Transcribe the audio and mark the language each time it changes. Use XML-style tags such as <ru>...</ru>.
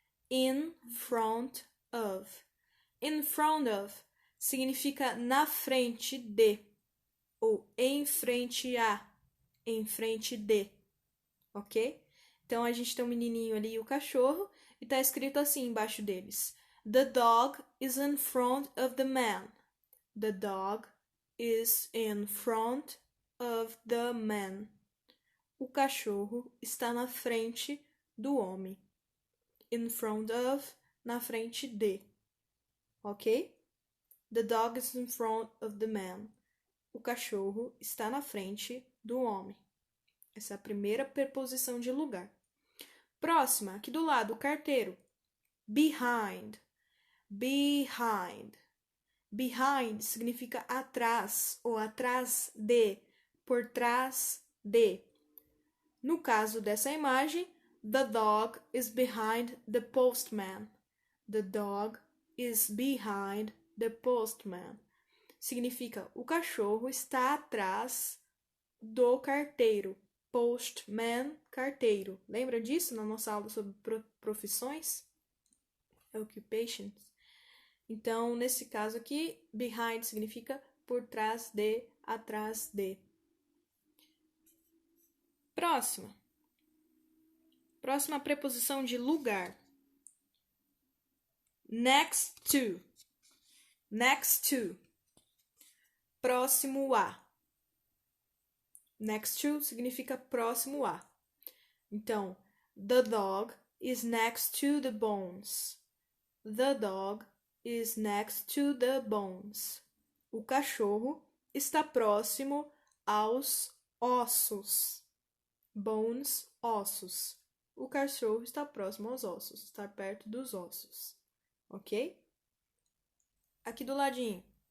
<pt>In front of. In front of significa na frente de, ou em frente a, em frente de, ok? Então a gente tem um menininho ali e o cachorro, e tá escrito assim embaixo deles:</pt> <en>The dog is in front of the man. The dog is in front of the man.</en> <pt>O cachorro está na frente do homem. In front of, na frente de. Ok?</pt> <en>The dog is in front of the man.</en> <pt>O cachorro está na frente do homem. Essa é a primeira preposição de lugar. Próxima, aqui do lado, o carteiro. Behind. Behind. Behind significa atrás ou atrás de, por trás de. No caso dessa imagem,</pt> <en>the dog is behind the postman. The dog is behind the postman.</en> <pt>Significa o cachorro está atrás do carteiro. Postman, carteiro. Lembra disso na nossa aula sobre profissões? Occupations. Então, nesse caso aqui, behind significa por trás de, atrás de. Próxima preposição de lugar.</pt> <en>Next to. Next to.</en> <pt>Próximo a. Next to significa próximo a.</pt> <en>Então, the dog is next to the bones. The dog is next to the bones.</en> <pt>O cachorro está próximo aos ossos. Bones, ossos. O cachorro está próximo aos ossos, está perto dos ossos. Ok? Aqui do ladinho.</pt>